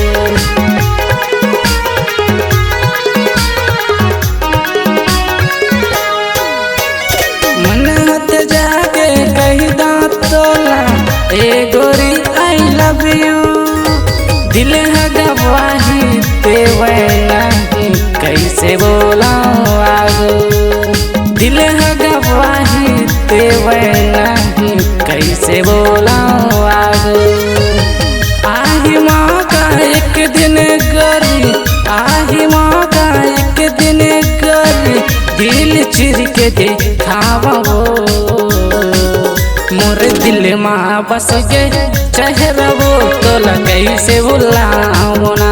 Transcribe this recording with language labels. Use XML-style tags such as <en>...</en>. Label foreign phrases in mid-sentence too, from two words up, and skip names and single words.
<hne>मन हत जाके कही दांत तोला ए गोरी</hne> <en>I love you,</en> <hne>दिल है गवाही देवे नहीं कैसे बोलाऊं आगे। दिल है गवाही देवे नहीं कैसे बोलाऊं आगे। आही माँ का एक दिन गोरी, आही माँ का एक दिन गोरी, दिल चिर के देखावो। मोर दिल माँ बस गे चेहरवो तोला कैसे भुलाऊना।</hne>